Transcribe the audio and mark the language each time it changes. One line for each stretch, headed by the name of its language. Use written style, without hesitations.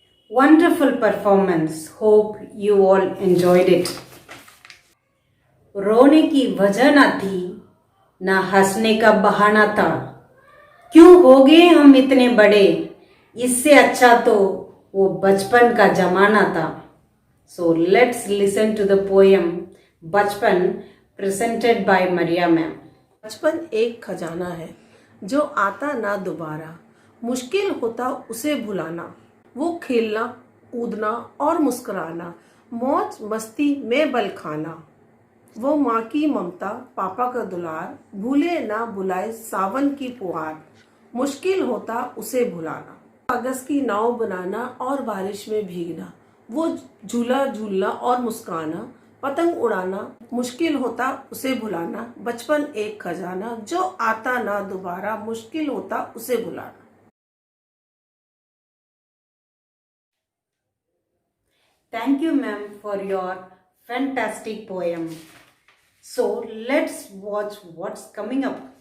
English: Wonderful performance. Hope you all enjoyed it.
Hindi: रोने की वजह ना थी, ना हंसने का बहाना था। क्यों हो गए हम इतने बड़े? इससे अच्छा तो वो बचपन का जमाना था।
English: So let's listen to the poem बचपन presented by Maria ma'am.
Hindi: बचपन एक खजाना है जो आता ना दोबारा, मुश्किल होता उसे भुलाना। वो खेलना कूदना और मुस्कुराना, मौज मस्ती में बल खाना। वो माँ की ममता पापा का दुलार, भूले ना बुलाए सावन की पुहार। मुश्किल होता उसे भुलाना, कागज की नाव बनाना और बारिश में भीगना। वो झूला झूलना और मुस्काना, पतंग उड़ाना। मुश्किल होता उसे भुलाना, बचपन एक खजाना जो आता ना दोबारा, मुश्किल होता उसे भुलाना।
English: Thank you, ma'am, for your fantastic poem. So let's watch what's coming up.